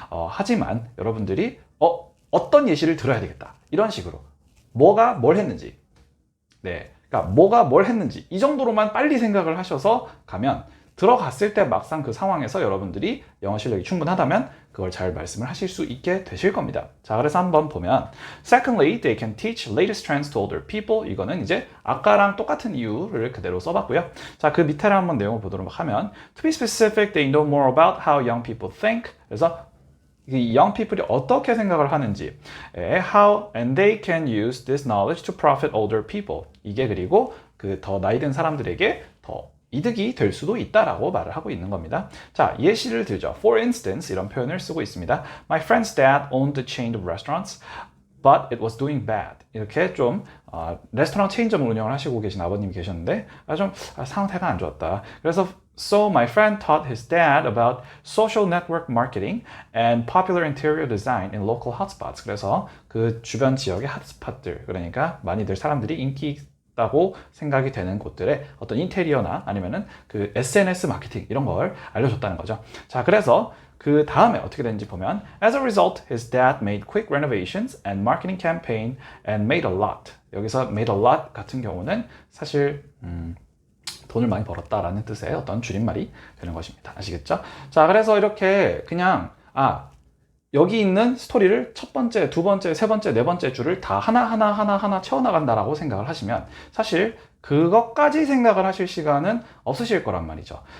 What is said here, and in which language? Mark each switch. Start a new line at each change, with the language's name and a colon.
Korean: 하지만 여러분들이 어떤 예시를 들어야 되겠다 이런 식으로 뭐가 뭘 했는지 그러니까 뭐가 뭘 했는지 이 정도로만 빨리 생각을 하셔서 가면 들어갔을 때 막상 그 상황에서 여러분들이 영어 실력이 충분하다면 그걸 잘 말씀을 하실 수 있게 되실 겁니다. 자, 그래서 한번 보면
English: Secondly, they can teach latest trends to older people.
Korean: 이거는 이제 아까랑 똑같은 이유를 그대로 써봤고요. 자, 그 밑에를 한번 내용을 보도록 하면
English: To be specific, they know more about how young people think.
Korean: 그래서 이
English: young people이
Korean: 어떻게 생각을 하는지
English: how and they can use this knowledge to profit older people.
Korean: 이게 그리고 그 더 나이 든 사람들에게 더 이득이 될 수도 있다라고 말을 하고 있는 겁니다. 자, 예시를 들죠. For instance, 이런 표현을 쓰고 있습니다.
English: My friend's dad owned a chain of restaurants, but it was doing bad.
Korean: 이렇게 좀 레스토랑 체인점을 운영을 하시고 계신 아버님이 계셨는데 좀 상태가 안 좋았다. 그래서
English: So my friend taught his dad about social network marketing and popular interior design in local hotspots.
Korean: 그래서 그 주변 지역의 핫스팟들, 그러니까 많이들 사람들이 인기 다고 생각이 되는 곳들의 어떤 인테리어나 아니면은 그 SNS 마케팅 이런 걸 알려줬다는 거죠. 자, 그래서 그 다음에 어떻게 되는지 보면
English: As a result, his dad made quick renovations and marketing campaign and made a lot.
Korean: 여기서
English: made a lot
Korean: 같은 경우는 사실 돈을 많이 벌었다라는 뜻의 어떤 줄임말이 되는 것입니다. 아시겠죠? 자, 그래서 이렇게 그냥 여기 있는 스토리를 첫 번째, 두 번째, 세 번째, 네 번째 줄을 다 하나 채워나간다라고 생각을 하시면 사실 그것까지 생각을 하실 시간은 없으실 거란 말이죠.